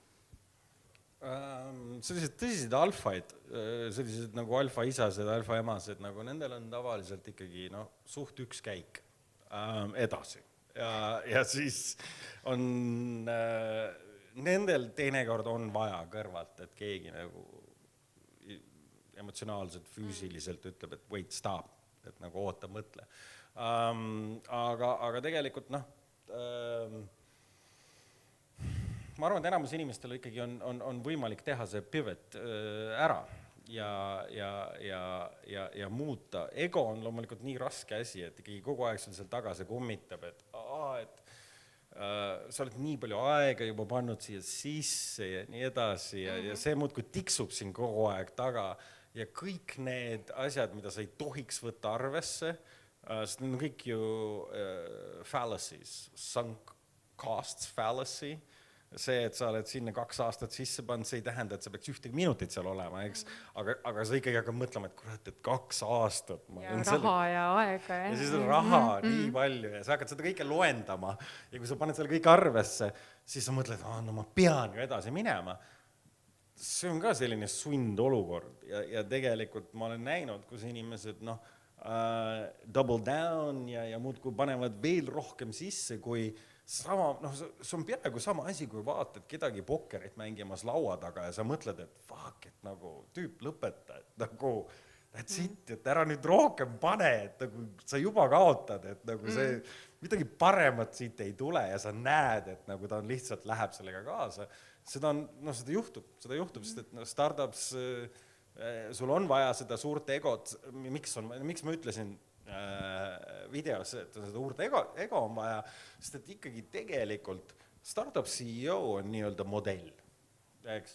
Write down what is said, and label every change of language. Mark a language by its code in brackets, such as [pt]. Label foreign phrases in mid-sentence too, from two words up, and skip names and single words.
[et] Sellised tõsised alfaid, sellised nagu alfa isased, alfa emased, nagu nendel on tavaliselt ikkagi suht üks käik edasi. Ja siis on nendel teinekord on vaja kõrvalt, et keegi nagu emotsionaalselt, füüsiliselt ütleb, et [en] wait, stop, [et] et nagu oota, mõtle. Aga tegelikult ma arvan, et enamus inimestel ikkagi on võimalik teha see pivot ära ja muuta. Ego on loomulikult nii raske asi, et ikkagi kogu aeg sul seal taga see kummitab, et sa oled nii palju aega juba pannud siia sisse ja nii edasi ja see muudkui tiksub siin kogu aeg taga. Ja kõik need asjad, mida sa ei tohiks võtta arvesse, sest need on kõik ju fallacies, [en] sunk costs fallacy. [et] See, et sa oled sinna 2 aastat sisse pannud, see ei tähenda, et sa peaks 1 minutit seal olema, eks? Aga sa ikkagi hakkad mõtlema, et kurat, et 2 aastat. Ja raha ja aega. Ja siis on raha nii palju ja sa hakkad seda kõike loendama. Ja kui sa paned selle kõik arvesse, siis sa mõtled, ma pean ju edasi minema. See on ka selline sundolukord ja tegelikult ma olen näinud, kus inimesed [en] double down [et] ja muudkui panevad veel rohkem sisse, kui sama, see on peaaegu sama asi, kui vaatad kedagi pokkerit mängimas laua taga ja sa mõtled, et fuck, et nagu tüüp lõpeta, et nagu [en] that's it, [et] et ära nüüd rohkem pane, et nagu sa juba kaotad, et nagu see midagi paremat siit ei tule ja sa näed, et nagu ta on lihtsalt läheb sellega kaasa. Seda juhtub, sest et startups, sul on vaja seda suurt egot, miks ma ütlesin videos, et seda suurt ego on vaja, sest et ikkagi tegelikult [en] startup CEO [et] on nii-öelda modell, eks?